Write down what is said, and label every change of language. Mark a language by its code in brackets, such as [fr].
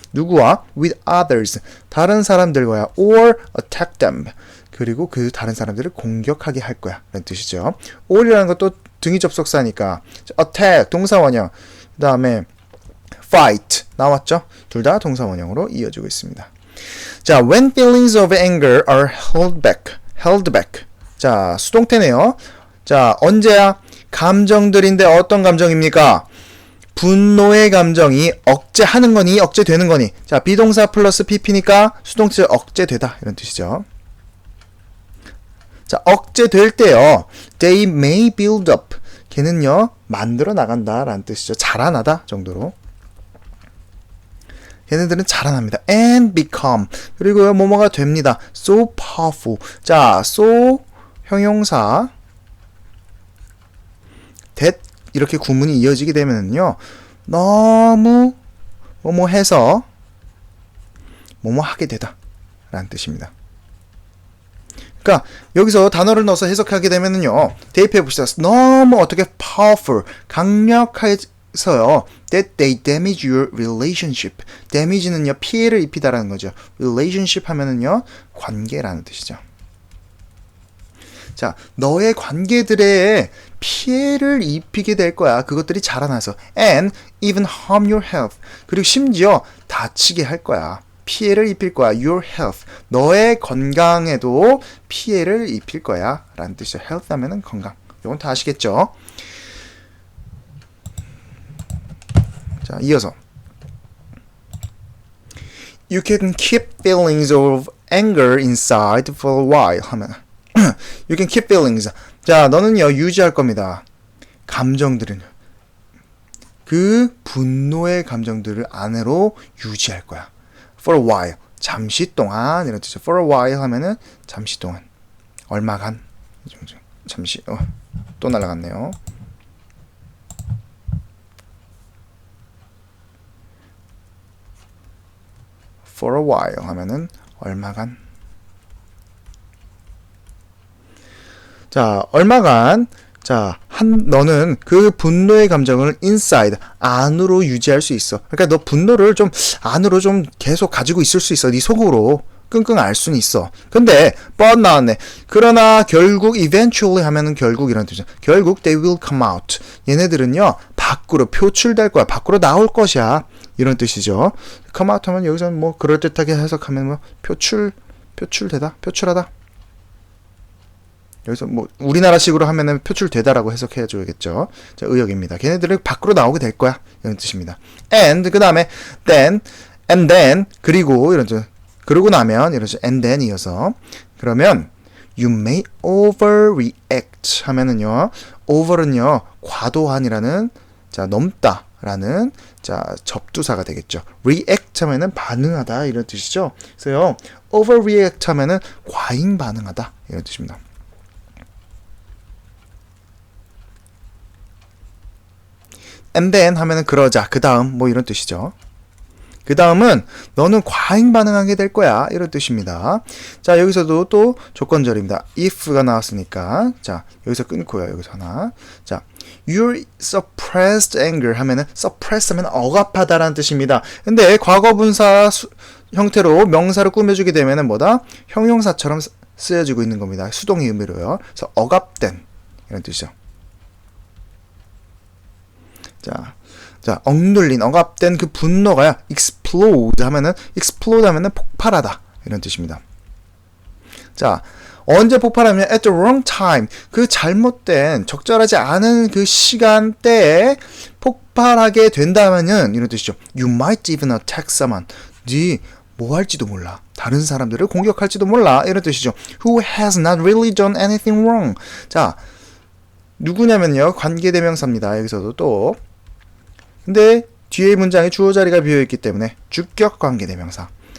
[ko] 누구와? [en] With others. [ko] 다른 사람들과야. [en] Or attack them. [ko] 그리고 그 다른 사람들을 공격하게 할 거야. 라는 뜻이죠. or이라는 것도 등위 접속사니까. attack, 동사원형. 그 다음에 fight. 나왔죠? 둘 다 동사원형으로 이어지고 있습니다. [en] 자, when feelings of anger are held back. [ko] 자, 수동태네요. 자, 언제야? 감정들인데 어떤 감정입니까? 분노의 감정이 억제하는 거니 억제되는 거니. 자, 비동사 플러스 pp니까 수동태 억제되다 이런 뜻이죠. 자, 억제될 때요. [en] They may build up. [ko] 걔는요 만들어 나간다 라는 뜻이죠. 자라나다 정도로. 걔네들은 자라납니다. [en] And become. [ko] 그리고요 뭐뭐가 됩니다. [en] So powerful. [ko] 자, so 형용사 that 이렇게 구문이 이어지게 되면은요 너무 뭐뭐 해서 뭐뭐 하게 되다 라는 뜻입니다. 그러니까 여기서 단어를 넣어서 해석하게 되면은요 대입해 봅시다. 너무 어떻게 [en] powerful [ko] 강력해서요 [en] that they damage your relationship. [ko] damage는요 피해를 입히다라는 거죠. relationship 하면은요 관계라는 뜻이죠. 자, 너의 관계들에 피해를 입히게 될 거야. 그것들이 자라나서. [en] And even harm your health. [ko] 그리고 심지어 다치게 할 거야. 피해를 입힐 거야. [en] Your health. [ko] 너의 건강에도 피해를 입힐 거야. 라는 뜻이죠. health 하면은 건강. 이건 다 아시겠죠? 자, 이어서. [en] You can keep feelings of anger inside for a while [ko] 하면 [en] You can keep feelings. [ko] 자, 너는요 유지할 겁니다. 감정들은 그 분노의 감정들을 안으로 유지할 거야. [en] For a while. [ko] 잠시 동안 이런 뜻이죠. [en] For a while [ko] 하면은 잠시 동안. 얼마간. 잠시. 또 날아갔네요. [en] For a while [ko] 하면은 얼마간. 자, 얼마간, 자, 너는 그 분노의 감정을 inside, 안으로 유지할 수 있어. 그러니까 너 분노를 좀 안으로 좀 계속 가지고 있을 수 있어. 네 속으로 끙끙 앓 수는 있어. 근데 but 나왔네. 그러나 결국 eventually 하면은 결국 이런 뜻이죠. 결국 [en] they will come out. [ko] 얘네들은요 밖으로 표출될 거야. 밖으로 나올 것이야. 이런 뜻이죠. come out 하면 여기서는 뭐 그럴듯하게 해석하면 뭐 표출되다, 표출하다. 여기서 뭐 우리나라식으로 하면은 표출되다라고 해석해 줘야겠죠. 자, 의역입니다. 걔네들은 밖으로 나오게 될 거야. 이런 뜻입니다. and 그 다음에 then and then 그리고 이런 뜻. 그러고 나면 이런 뜻. [en] and then [ko] 이어서 그러면 [en] you may overreact [ko] 하면은요. over는요 과도한이라는 자 넘다라는 자 접두사가 되겠죠. react 하면은 반응하다 이런 뜻이죠. 그래서요 overreact 하면은 과잉 반응하다 이런 뜻입니다. and then 하면은 그러자 그 다음 뭐 이런 뜻이죠. 그 다음은 너는 과잉 반응하게 될 거야 이런 뜻입니다. 자 여기서도 또 조건절입니다. if가 나왔으니까 자 여기서 끊고요. 여기서 하나 자 your suppressed anger 하면은 suppress 하면 억압하다라는 뜻입니다. 근데 과거분사 형태로 명사를 꾸며주게 되면은 뭐다? 형용사처럼 쓰여지고 있는 겁니다. 수동의 의미로요. 그래서 억압된 이런 뜻이죠. 자, 억눌린, 억압된 그 분노가요, explode 하면은 폭발하다. 이런 뜻입니다. 자, 언제 폭발하면 [en] at the wrong time. [ko] 그 잘못된, 적절하지 않은 그 시간대에 폭발하게 된다면은, 이런 뜻이죠. [en] You might even attack someone. [ko] 네, 뭐 할지도 몰라. 다른 사람들을 공격할지도 몰라. 이런 뜻이죠. [en] Who has not really done anything wrong. [ko] 자, 누구냐면요, 관계대명사입니다. 여기서도 또. 근데 뒤에 문장에 주어 자리가 비어있기 때문에 주격 관계대명사.